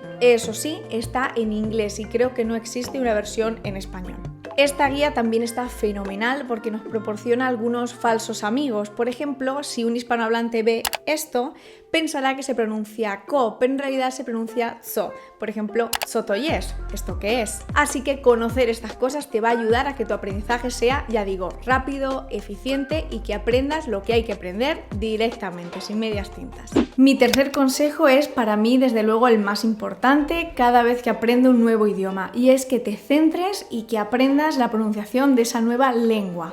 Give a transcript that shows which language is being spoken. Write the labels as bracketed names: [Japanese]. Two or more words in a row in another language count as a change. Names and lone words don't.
[Spanish] Eso sí, está en inglés y creo que no existe una versión en español. Esta guía también está fenomenal porque nos proporciona algunos falsos amigos. Por ejemplo, si un hispanohablante ve esto, pensará que se pronuncia ko, pero en realidad se pronuncia zo. Por ejemplo, [Polish] co to jest, [Spanish] ¿esto qué es? Así que conocer estas cosas te va a ayudar a que tu aprendizaje sea, ya digo, rápido, eficiente y que aprendas lo que hay que aprender directamente, sin medias tintas. Mi tercer consejo es para mí, desde luego, el más importante cada vez que aprendo un nuevo idioma, y es que te centres y que aprendas la pronunciación de esa nueva lengua.